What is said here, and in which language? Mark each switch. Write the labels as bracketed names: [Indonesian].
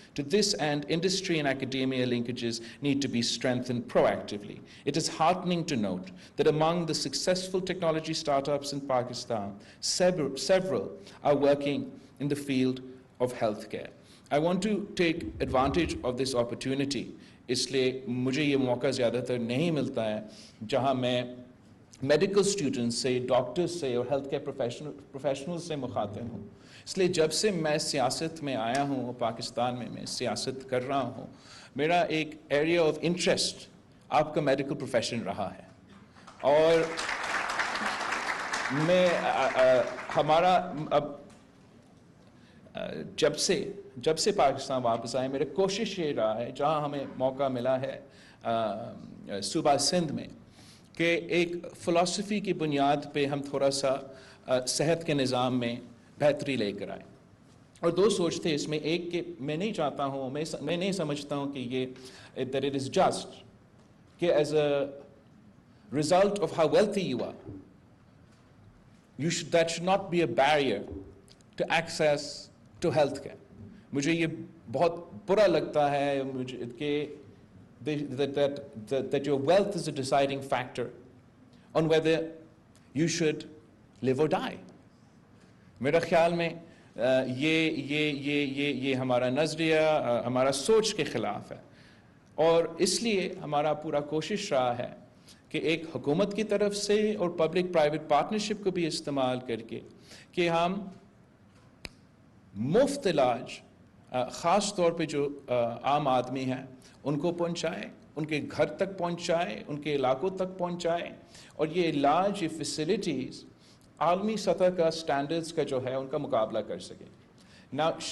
[English] To this end, industry and academia linkages need to be strengthened proactively. It is heartening to note that among the successful technology startups in Pakistan, several are working in the field of healthcare. I want to take advantage of this opportunity. [Hindi] इसलिए मुझे ये मौका ज़्यादातर नहीं मिलता है जहाँ मैं मेडिकल स्टूडेंट्स से, डॉक्टर्स से और हेल्थ केयर प्रोफेशनल्स से मुखातिब हूँ. इसलिए जब से मैं सियासत में आया हूँ, पाकिस्तान में मैं सियासत कर रहा हूँ, मेरा एक एरिया ऑफ इंटरेस्ट आपका मेडिकल प्रोफेशन रहा है. और मैं हमारा अब जब से पाकिस्तान वापस आए, मेरी कोशिश ये रहा है, जहाँ हमें मौका मिला है सूबा सिंध में, कि एक फ़िलासफ़ी की बुनियाद पे हम थोड़ा सा सेहत के निज़ाम में बेहतरी लेकर आए. और दो सोच थे इसमें. एक कि मैं नहीं चाहता हूँ, मैं नहीं समझता हूँ कि ये [English] that it is just कि as a result of how wealthy you are, that should not be a barrier to access to healthcare. [Hindi] मुझे ये बहुत बुरा लगता है मुझे कि [English] that your wealth is a deciding factor on whether you should live or die. [Hindi] मेरा ख्याल में ये हमारा नज़रिया, हमारा सोच के ख़िलाफ़ है. और इसलिए हमारा पूरा कोशिश रहा है कि एक हुकूमत की तरफ से और पब्लिक प्राइवेट पार्टनरशिप को भी इस्तेमाल करके कि हम मुफ्त इलाज ख़ास तौर पे जो आम आदमी हैं उनको पहुंचाएं, उनके घर तक पहुंचाएं, उनके इलाकों तक पहुंचाएं, और ये इलाज, ये फैसिलिटीज़ आलमी सतह का स्टैंडर्ड्स का जो है उनका मुकाबला कर सके ना.